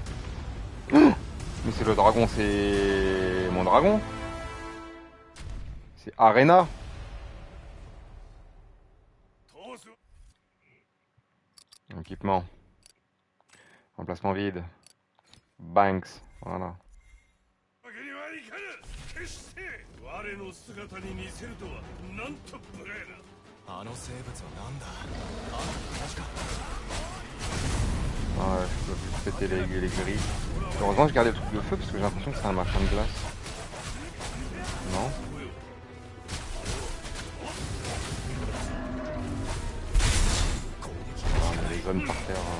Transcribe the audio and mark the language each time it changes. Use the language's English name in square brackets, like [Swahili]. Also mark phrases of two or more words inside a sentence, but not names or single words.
[French] Mais c'est le dragon, c'est mon dragon. C'est Arena. Équipement. Emplacement vide. Banks. Voilà. [Japanese] 我の姿に似せるとはなんと無礼な。あの生物はなんだ。あんたたちか。 [French] Ouais, je peux plus péter les grilles. Heureusement, je gardais le truc de feu parce que j'ai l'impression que c'est un machin de glace. Non? Ah, mais les zones par terre.